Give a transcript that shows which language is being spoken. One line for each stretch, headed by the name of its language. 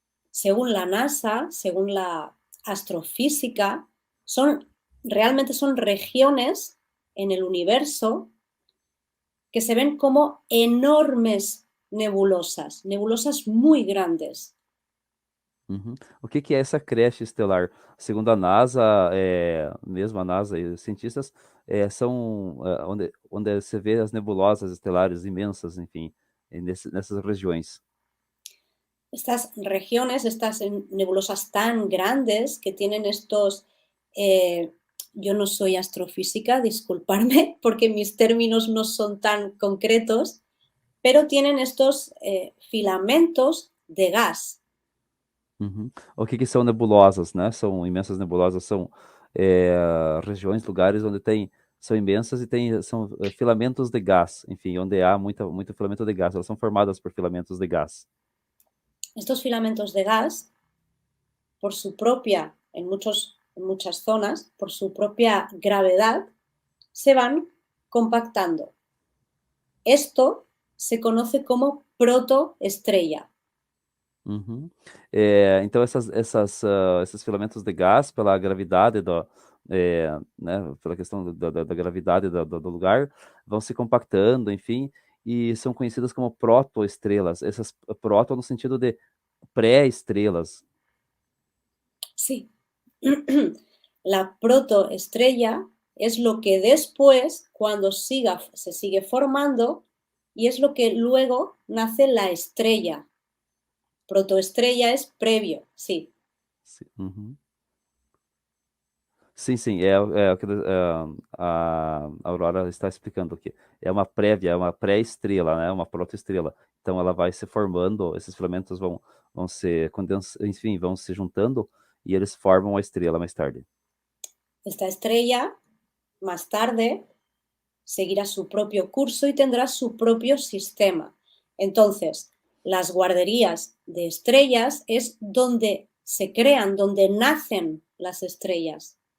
Spanish: Según la NASA, según la astrofísica, realmente son regiones en el universo que se ven como enormes nebulosas muy grandes.
Portuguese: Uhum. O que que é essa creche estelar? Segundo a NASA, mesmo a NASA e os cientistas, são onde se vê as nebulosas estelares imensas, enfim, nessas regiões.
Spanish: Estas regiones, estas nebulosas tan grandes que tienen estos, eh, yo no soy astrofísica, disculparme, porque mis términos no son tan concretos, pero tienen estos filamentos de gas.
Portuguese: Uhum. O que que são nebulosas, né? São imensas nebulosas, são regiões, lugares onde são imensas e são filamentos de gás, enfim, onde há muito filamento de gás. Elas são formadas por filamentos de gás.
Spanish: Estos filamentos de gas, por su propia, en muchas zonas, por su propia gravedad, se van compactando. Esto se conoce como protoestrella. Uhum.
Portuguese: Então esses filamentos de gás, pela gravidade né, pela questão da gravidade do lugar, vão se compactando, enfim, e são conhecidas como protoestrelas. Essas proto no sentido de pré-estrelas.
Spanish: Sí. La protoestrella es lo que después, cuando se sigue formando, y es lo que luego nace la estrella. Protoestrella es previo, sí. Uhum.
Portuguese: Sim, sim, é o que a Aurora está explicando aqui. É uma prévia, é uma pré-estrela, né? Uma protoestrela. Então ela vai se formando, esses filamentos vão se condensando, enfim, vão se juntando e eles formam a estrela mais tarde.
Spanish: Esta estrella, más tarde, seguirá su propio curso y tendrá su propio sistema. Entonces, las guarderías de estrellas es donde se crean, donde nacen las estrellas.